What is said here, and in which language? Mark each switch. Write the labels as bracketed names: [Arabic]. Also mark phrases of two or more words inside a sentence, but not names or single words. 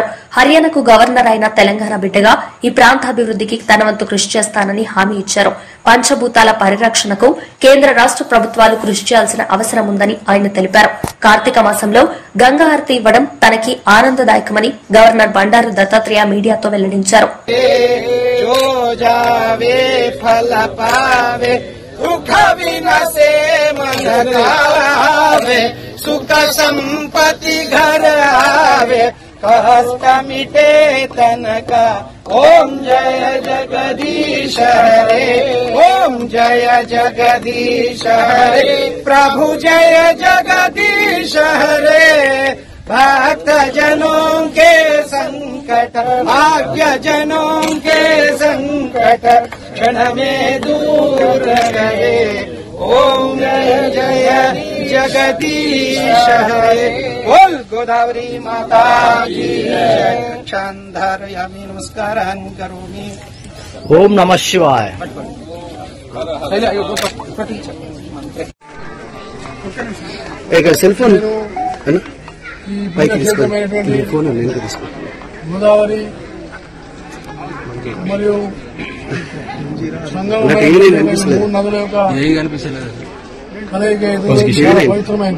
[Telugu] హర్యానాకు గవర్నర్ అయిన తెలంగాణ బిడ్డగా ఈ ప్రాంతాభివృద్దికి తన వంతు కృషి చేస్తానని హామీ ఇచ్చారు. పంచభూతాల పరిరక్షణకు కేంద్ర రాష్ట ప్రభుత్వాలు కృషి చేయాల్సిన అవసరం ఉందని ఆయన తెలిపారు. కార్తీక మాసంలో గంగాహారతి ఇవ్వడం తనకి ఆనందదాయకమని గవర్నర్ బండారు దత్తాత్రేయ మీడియాతో వెల్లడించారు. [Hindi] सुख विनसे मन आवे, सुख संपत्ति घर आवे, कष्ट मिटे तन का। ओम जय जगदीश हरे, ओम जय जगदीश हरे, प्रभु जय जगदीश हरे। भक्त जनों के संकट, भाग्य जनों के संकट क्षण में दूर गए। ओम जय जय जगदीश हरे, बोल गोदावरी माता की जय। [Sanskrit] क्षांधारयामि नमस्कारं करोमि। ओम नमः शिवाय। [Hindi] एक सेल फोन है ना, [Telugu] గోదావరి మరియు సంగమం మూడు నదుల యొక్క కలయిక చాలా పవిత్రమైంది.